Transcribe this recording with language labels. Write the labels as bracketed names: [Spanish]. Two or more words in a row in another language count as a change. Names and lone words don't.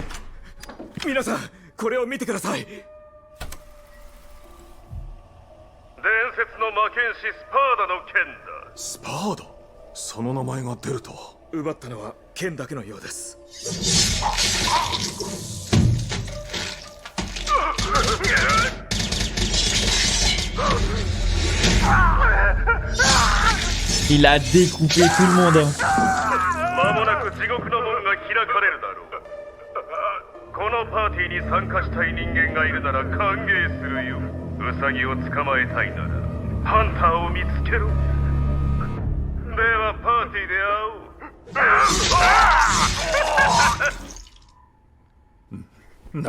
[Japanese] 皆さんこれを見てください。説の魔剣士スパーダの剣だ。スパーダ、その名前が出るとは。奪ったのは剣だけのようです。 [French] Il a découpé tout le monde. [Japanese] 間もなく地獄の門が開かれるだろう。このパーティーに参加したい人間がいるなら歓迎するよ。ウサギを捕まえたいならハンターを見つけろ。ではパーティーで会おう。